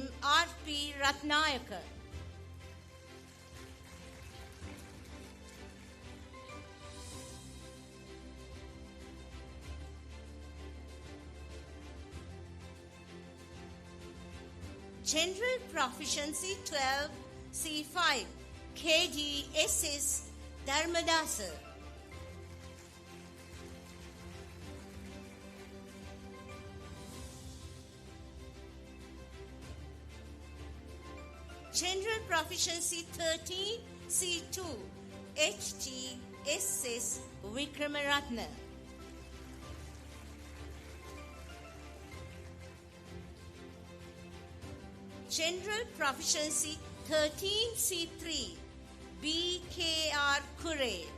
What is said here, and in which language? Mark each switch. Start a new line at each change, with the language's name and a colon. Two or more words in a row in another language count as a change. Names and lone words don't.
English: R.P. Ratnayaka. General Proficiency 12C5, K.D.S.S. Dharmadasa. General Proficiency 13C2, H.G.S.S. Vikramaratna. General Proficiency 13C3, B.K.R. Kure.